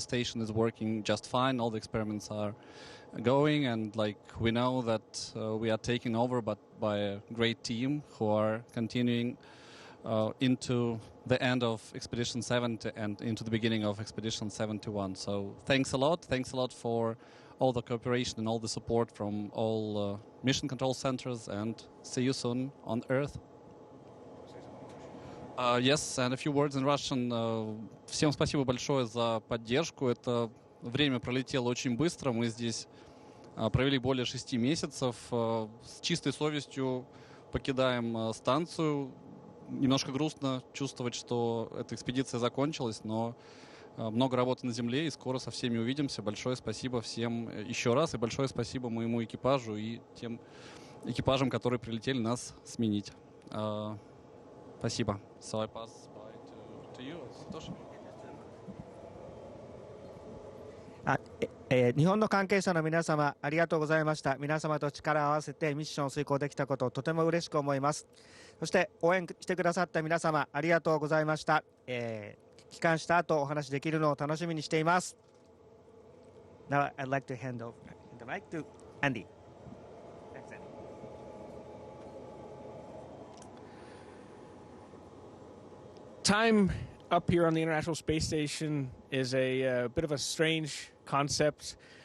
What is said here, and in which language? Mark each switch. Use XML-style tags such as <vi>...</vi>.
<en>The station is working just fine. All the experiments are going, and we know that we are taken over by a great team who are continuing into the end of Expedition 70 and into the beginning of Expedition 71. So thanks a lot. Thanks a lot for all the cooperation and all the support from all mission control centers, and see you soon on Earth. Yes, and a few words in Russian.</en> <ru>Всем спасибо большое за поддержку. Это время пролетело очень быстро. Мы здесь провели более 6 месяцев. С чистой совестью покидаем станцию. Немножко грустно чувствовать, что эта экспедиция закончилась, но много работы на Земле, и скоро со всеми увидимся. Большое спасибо всем еще раз, и большое спасибо моему экипажу и тем экипажам, которые прилетели нас сменить. Спасибо.</ru> <en>So I pass by to you, Satoshi.</en> <ja>日本の関係者の皆様、ありがとうございました。皆様と力を合わせてミッションを遂行できたことをとても嬉しく思います。そして応援してくださった皆様、ありがとうございました。帰還した後お話できるのを楽しみにしています。</ja> <en>Now I'd like to hand over the mic to Andy. Thanks, Andy. Time up here on the International Space Station is a bit of a strange concept.</en>